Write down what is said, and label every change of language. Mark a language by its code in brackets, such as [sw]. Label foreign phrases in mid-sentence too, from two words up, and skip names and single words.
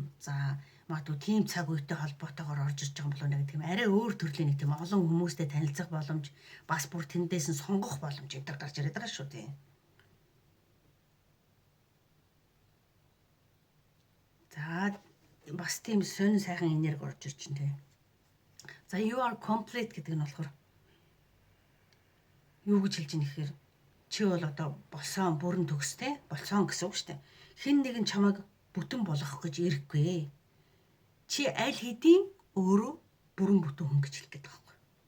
[mn] За магадгүй тийм цаг үетэй холбоотойгоор орж ирж байгаа болов нэг тийм арай өөр төрлийн нэг тийм олон хүмүүстэй танилцах боломж бас бүр тэндээс нь сонгох боломж энэ төр гарч ирээд байгаа шүү тийм. За бас тийм сонин сайхан энерги орж ирж байна тийм. За [en] you are complete [mn] гэдэг нь болохоор юу гэж хэлж ийм гэхээр чи бол одоо болсон бүрэн төгстэй болсон гэсэн үг шүү дээ. Хэн нэгэн чамайг бүтэн болгох гэж ирэхгүй. Чи аль хэдийн өөрөө бүрэн бүтэн хүн гэж хэлэх гээд байгаа юм.